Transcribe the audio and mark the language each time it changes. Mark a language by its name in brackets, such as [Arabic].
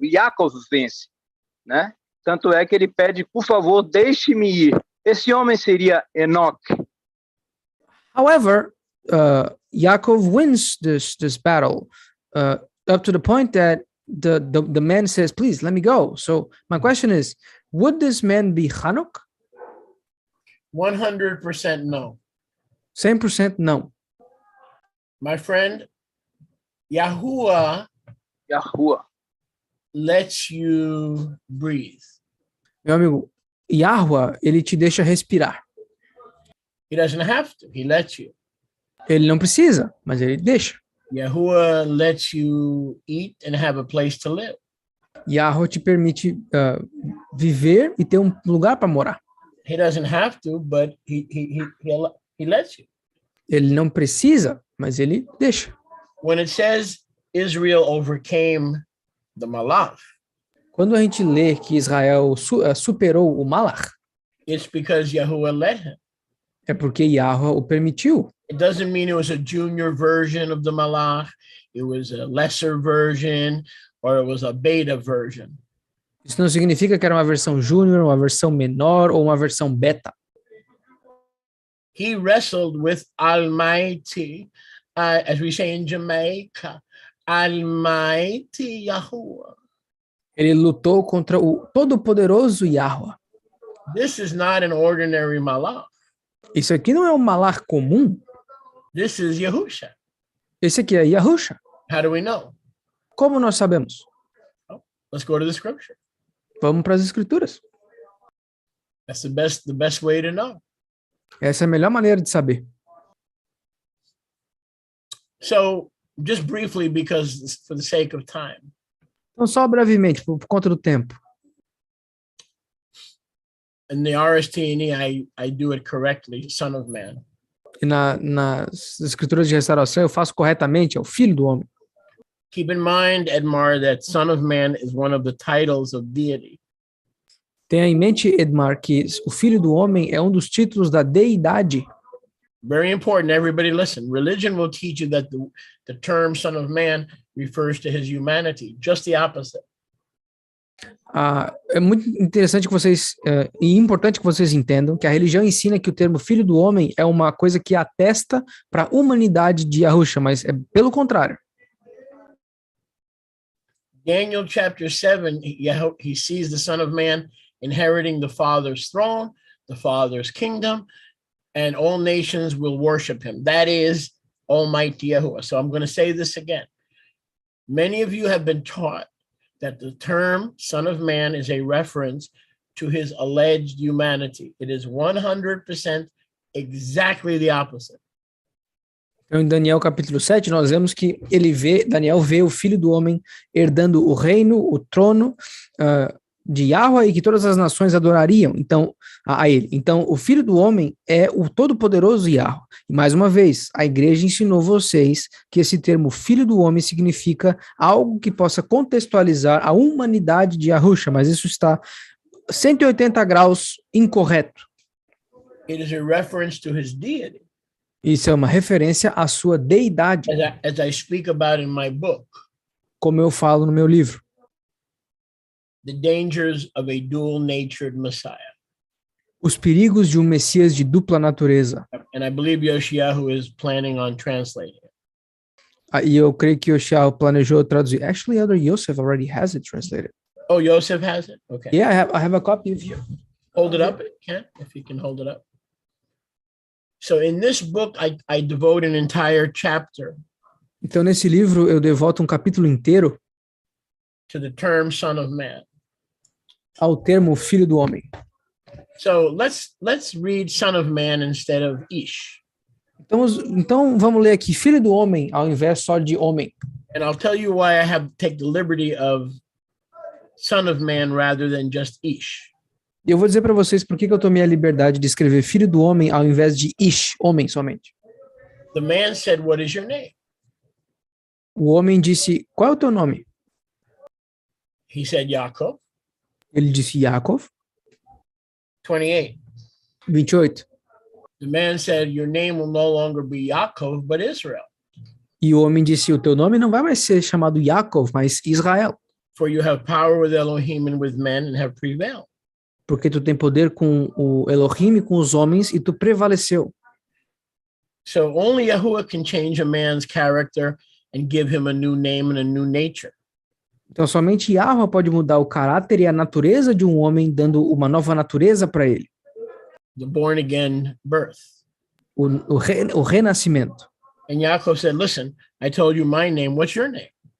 [Portuguese] Jacob vence, né? Tanto é que ele pede, por favor, deixe-me ir. Esse homem seria Enoch. [English] However, Yaakov wins this battle up to the point that the man says, please, let me go. So my question is, would this man be Hanok? 100% no. 100% no. My friend, Yahuwah lets you breathe. [Portuguese] Meu amigo, Yahuwah, ele te deixa respirar. [English] He doesn't have to. He lets you. [Portuguese] Ele não precisa, mas ele deixa. [English] Yahuwah lets you eat and have a place to live. [Portuguese] Yahuwah te permite viver e ter um lugar para morar. [English] He doesn't have to, but he lets you. [Portuguese] Ele não precisa, mas ele deixa. [English] When it says Israel overcame the malach, [Portuguese] quando a gente lê que Israel superou o malach, [English] it's because Yahuwah let him. [Portuguese] É porque Yahuwah o permitiu. [English] It doesn't mean it was a junior version of the malach, it was a lesser version, or it was a beta version. [Portuguese] Isso não significa que era uma versão júnior, uma versão menor ou uma versão beta. [English] He wrestled with Almighty, as we say in Jamaica, Almighty Yahuwah. [Portuguese] Ele lutou contra o todo-poderoso Yahuwah. [English] This is not an ordinary malach. [Portuguese] Isso aqui não é um malach comum. [English] This is Yahusha. [Portuguese] Esse aqui é Yahusha. [English] How do we know? [Portuguese] Como nós sabemos? [English] Oh, let's go to the scripture. [Portuguese] Vamos para as escrituras. [English] That's the best way to know. [Portuguese] Essa é a melhor maneira de saber. [English] So, just briefly, because for the sake of time. [Portuguese] Então, só brevemente, por conta do tempo. [English] In the RST&E, I do it correctly, Son of Man. [Portuguese] E nas escrituras de restauração, eu faço corretamente, é o Filho do Homem. [English] Keep in mind, Edmar, that Son of Man is one of the titles of deity. [Portuguese] Tenha em mente, Edmar, que o Filho do Homem é um dos títulos da deidade. [English] Very important, everybody listen. Religion will teach you that the term Son of Man refers to his humanity, just the opposite. [Portuguese] É muito interessante que vocês, e importante que vocês entendam que a religião ensina que o termo Filho do Homem é uma coisa que atesta para a humanidade de Yahusha, mas é pelo contrário. [English] Daniel chapter 7, he sees the Son of Man inheriting the Father's throne, the Father's kingdom, and all nations will worship him. That is Almighty Yahuwah. So I'm going to say this again. Many of you have been taught that the term Son of Man is a reference to his alleged humanity. It is 100% exactly the opposite. [Portuguese] Então, em Daniel capítulo 7, nós vemos que Daniel vê o Filho do Homem herdando o reino, o trono de Yahweh, e que todas as nações adorariam a ele. Então, o Filho do Homem é o todo-poderoso Yahweh. E mais uma vez, a igreja ensinou vocês que esse termo Filho do Homem significa algo que possa contextualizar a humanidade de Yahusha, mas isso está 180 graus incorreto. [English] It is a reference to his deity. [Portuguese] Isso é uma referência à sua deidade. [English] As I speak about in my book. [Portuguese] como eu falo no meu livro. [English] The dangers of a dual-natured Messiah. [Portuguese] Os perigos de um Messias de dupla natureza. [English] And I believe Yoshiyahu is planning on translating it. [Portuguese] E eu creio que Yoshiyahu planejou traduzir. [English] Actually, Elder Yosef already has it translated. Oh, Yosef has it? Okay. Yeah, I have a copy of you. Hold it up, Ken, if you can hold it up. So in this book, I devote an entire chapter [Portuguese] Então, nesse livro, eu devoto um capítulo inteiro [English] to the term Son of Man. [Portuguese] ao termo Filho do Homem. [English] So let's read Son of Man instead of Ish. [Portuguese] Então vamos ler aqui Filho do Homem ao invés só de homem. [English] And I'll tell you why I have to take the liberty of Son of Man rather than just Ish. [Portuguese] E eu vou dizer para vocês por que eu tomei a liberdade de escrever Filho do Homem ao invés de Ish, homem somente. [English] The man said, "What is your name?" [Portuguese] O homem disse, qual é o teu nome? [English] He said, Yaakov. [Portuguese] Ele disse, Yaakov. [English] 28. [Portuguese] 28. [English] The man said, your name will no longer be Yaakov, but Israel. [Portuguese] E o homem disse, o teu nome não vai mais ser chamado Yaakov, mas Israel. [English] For you have power with Elohim and with men and have prevailed. [Portuguese] Porque tu tem poder com o Elohim e com os homens e tu prevaleceu. [English] So only Yahuwah can change a man's character and give him a new name and a new nature. [Portuguese] Então somente Yahweh pode mudar o caráter e a natureza de um homem, dando uma nova natureza para ele. [English] The born again birth. [Portuguese] O renascimento. [English] And Yaakov said, listen, I told you my name, what's your name?